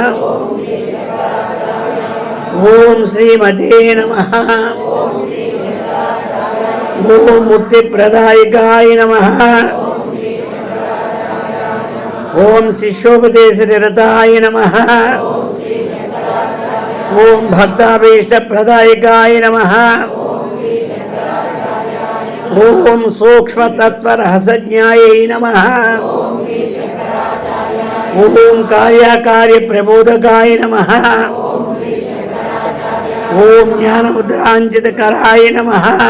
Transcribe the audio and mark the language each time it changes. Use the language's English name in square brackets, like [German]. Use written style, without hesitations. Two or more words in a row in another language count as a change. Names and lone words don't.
[Sanskrit] ओम श्रीमते नमः. ओम मुक्ति प्रदायकाय नमः. ओम शिष्योपदेश निरताय नमः. ఓం భక్తాభీష్టప్రదాయకాయ నమః. ఓం సూక్ష్మతత్వరహస్యజ్ఞాయై నమః. ఓం కార్యకార్యప్రబోధకాయ నమః. ఓం జ్ఞానముద్రాంచితకరాయ నమః.